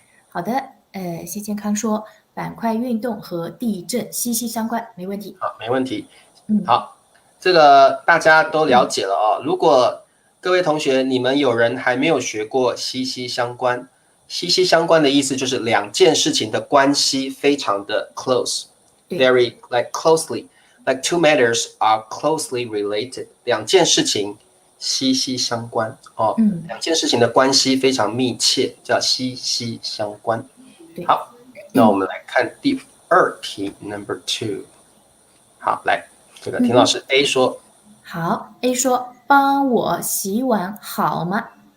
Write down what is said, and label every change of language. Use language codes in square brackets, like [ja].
[zh] 好的，谢健康说板块运动和地震息息相关，没问题。好，没问题。嗯好，这个大家都了嗯解了哦。如果各位同学你们有人还没有学过息息相关，息息相关的意思就是两件事情的关系非常的对。 [en] close，very like closely，like two matters are closely related， [zh] 两件事情息息相关哦，嗯，两件事情的关系非常密切，叫息息相关。对。好，那我们来看第2题， [en] Number 2。 [zh] 好，来，这个田老师 A 说，好，A 说帮我洗碗好吗